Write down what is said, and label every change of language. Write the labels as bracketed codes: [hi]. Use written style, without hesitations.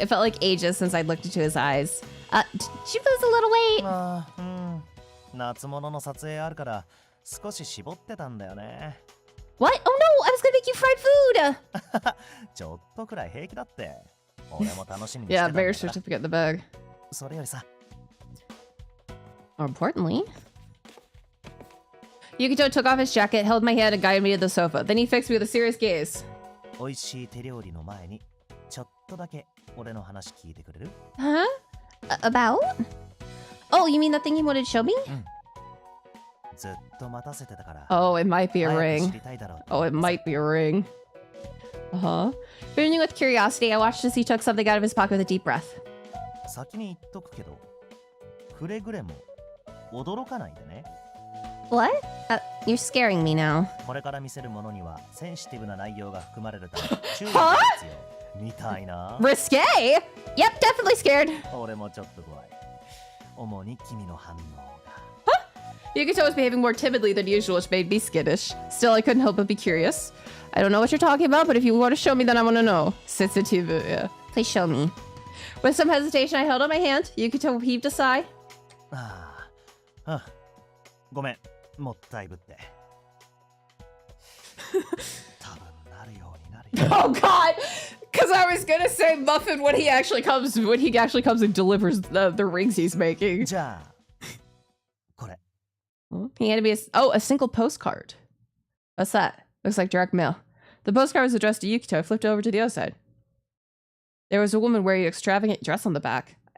[en] It felt like ages since I'd looked into his eyes. Did you lose a little weight? [ja] 夏物の撮影あるから少し絞ってたんだよね。 [en] What? Oh no! I was gonna make you fried food! [ja] ちょっとくらい平気だって。俺も楽しみにしてた [en] Yeah, [ja] んだから。 [en] marriage certificate in the bag. [ja] それよりさ。 [en] More importantly, Yukito took off his jacket, held my hand, and guided me to the sofa. Then he fixed me with a serious gaze. [ja] 美味しい手料理の前にちょっとだけ俺の話聞いてくれる？ [en] Huh? About? Oh, you mean that thing you wanted to show me? [ja] ずっと待たせてたから。 [en] Oh, it might be a [ja] 早く [en] ring. [ja] 知りたいだろう。 [en] Oh, it might be a ring. Uh-huh. Burning with curiosity, I watched as he took something out of his pocket with a deep breath. [ja] 先に言っとくけど、くれぐれも驚かないでね。 [en] What? You're scaring me now. [ja] これから見せるものにはセンシティブな内容が含まれるため注意が必要。みたいな。 [en] Risque? Yep, definitely scared. [ja] 俺もちょっと怖い。主に君の反応が。 [en] Yukito was behaving more timidly than usual, which made me skittish. Still, I couldn't help but be curious. I don't know what you're talking about, but if you want to show me, then I want to know. Sensitive, yeah. Please show me. With some hesitation, I held out my hand. Yukito heaved a sigh. [ja] ごめん、もったいぶって。多分なるようになるよ。 [en] Oh God! Because I was gonna say Muffin when he actually comes and delivers the rings he's making. [ja] じゃあ、これ。 [en] He handed me a single postcard. What's that? Looks like direct mail. The postcard was addressed to Yukito. I flipped it over to the other side. There was a woman wearing an extravagant dress on the back.